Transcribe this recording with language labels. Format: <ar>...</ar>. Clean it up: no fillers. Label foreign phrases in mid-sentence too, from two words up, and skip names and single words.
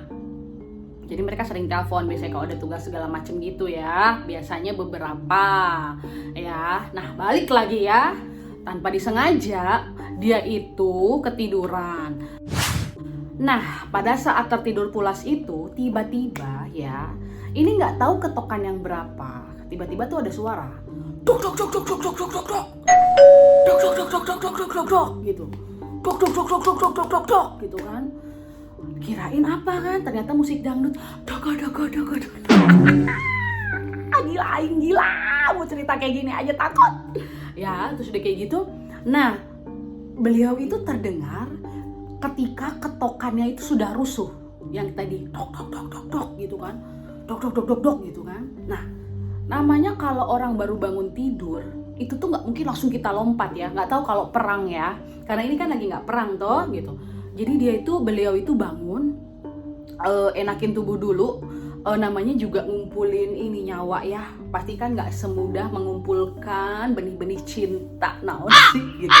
<id>Jadi mereka sering telepon biasanya kalau ada tugas segala macem gitu ya, biasanya beberapa ya. Nah balik lagi ya, tanpa disengaja dia itu ketiduran. Nah pada saat tertidur pulas itu tiba-tiba ya, ini nggak tahu ketokan yang berapa, tiba-tiba tuh ada suara dok dok dok dok dok dok dok dok dok dok dok dok dok dok dok dok dok gitu, dok dok dok dok dok dok dok dok dok gitu kan. Kirain apa kan, ternyata musik dangdut. Dok dok dok dok dok. Gila, mau cerita kayak gini aja takut. Ya, terus udah kayak gitu. Nah, beliau itu terdengar ketika ketokannya itu sudah rusuh. Yang tadi dok dok dok dok dok gitu kan. Dok dok dok dok dok gitu kan. Nah, namanya kalau orang baru bangun tidur, itu tuh nggak mungkin langsung kita lompat ya. Nggak tahu kalau perang ya. Karena ini kan lagi nggak perang toh gitu. Jadi beliau itu bangun, enakin tubuh dulu. Namanya juga ngumpulin ini nyawa ya, pasti kan nggak semudah mengumpulkan benih-benih cinta sih gitu.</id>